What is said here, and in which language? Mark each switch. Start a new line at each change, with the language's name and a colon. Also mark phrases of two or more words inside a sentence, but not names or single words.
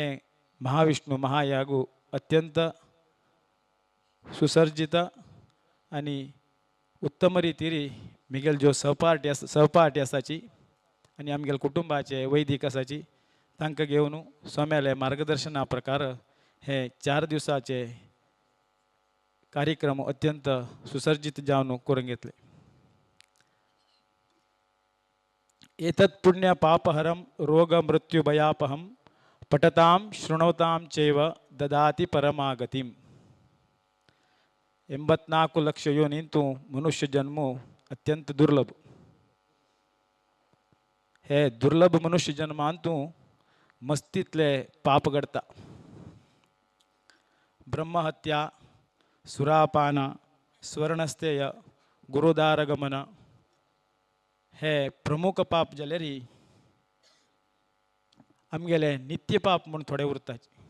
Konkani: महाविष्णू महायागू अत्यंत सुसर्जित आणि उत्तम रितीरी मिगेल जो सहपाठी असाची आणि आमगेल कुटुंबाचे वैदिक असाची तांकां घेवन स्वाम्याले मार्गदर्शना प्रकार हे 4 दिवसाचे कार्यक्रम अत्यंत सुसर्जित जावन करून घेतले.
Sanskrit: एतत् पुण्य पापहरम रोग मृत्यु भयापहम पठताम शृणवताम चैव ददाति परमागतिम.
Konkani: 84 ಲಕ್ಷ ಯೋನಿಂತೂ मनुष्य जन्म अत्यंत दुर्लभ. हे दुर्लभ मनुष्य जन्मांतू मस्तीतले पाप घडता. ब्रह्महत्या, सुरापान, स्वर्णस्थेय, गुरुदारगमन हे प्रमुख पाप जाल्यारी आमगेले नित्य पाप म्हणून थोडे उरताचे.